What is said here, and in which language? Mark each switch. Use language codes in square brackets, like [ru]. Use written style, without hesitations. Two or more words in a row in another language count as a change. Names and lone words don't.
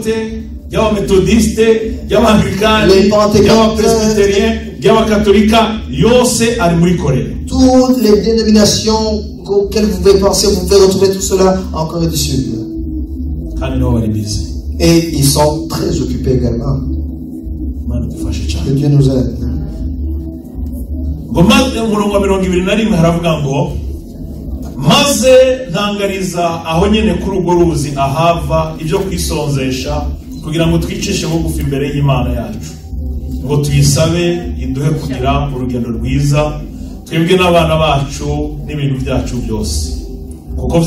[fr] Les pentecôtes, toutes les dénominations auxquelles vous pouvez penser, vous pouvez retrouver tout cela en Corée du Sud. Et ils sont très occupés également. Que Dieu nous aide. [rw] maze ntangariza aho nyene kuri urwo ruzi ahava ibyo kwisonzesha kugira ngo twicishe bugufi imbere y'Imana yacu ngo tuyisabe iduhe kugira urugendo rwiza twebwe n'abana bacu n'ibintu byacu byose kuko